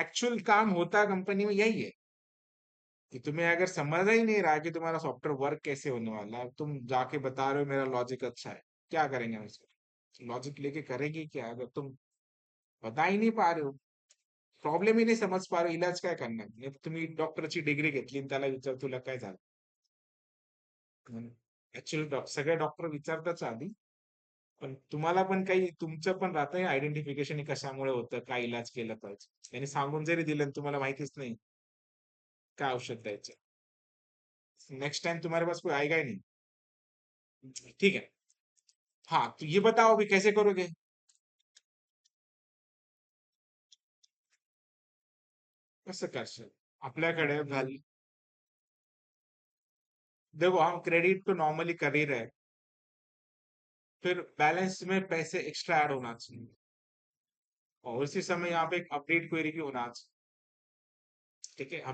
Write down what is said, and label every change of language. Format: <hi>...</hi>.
<hi>Actual काम होता है कंपनी में यही है कि तुम्हें अगर समझ ही नहीं रहा कि तुम्हारा सॉफ्टवेयर वर्क कैसे होने वाला है, तुम जाके बता रहे हो मेरा लॉजिक अच्छा है, क्या करेंगे हम इसको? लॉजिक लेके करेंगे क्या अगर तुम बता ही नहीं पा रहे हो, प्रॉब्लम ही नाही समज पा रहे हो,</hi> <mr>इलाज काय करणार? नाही तर तुम्ही डॉक्टरची डिग्री घेतली आणि त्याला विचार तुला काय झालं. ऍक्च्युअली सगळे डॉक्टर विचारताच आधी, पण तुम्हाला पण काही तुमचं पण राहतं आयडेंटिफिकेशन कशामुळे होतं, काय इलाज केला पाहिजे. त्यांनी सांगून जरी दिलं आणि तुम्हाला माहितीच नाही काय औषध द्यायचं,</mr> <hi>नेक्स्ट टाइम तुम्हारे पास कोई आएगा ही नहीं. ठीक है. हाँ, तो ये बताओ अभी कैसे करोगे?</hi> <mr>कसं करशील? आपल्याकडे व्हॅल्यू,</mr> <hi>देखो हम क्रेडिट तो नॉर्मली कर ही रहे, फिर बैलेंस में पैसे एक्स्ट्रा ऐड होना चाहिए, और उसी समय यहाँ पे एक अपडेट क्वेरी भी होना चाहिए, ठीक है।</hi>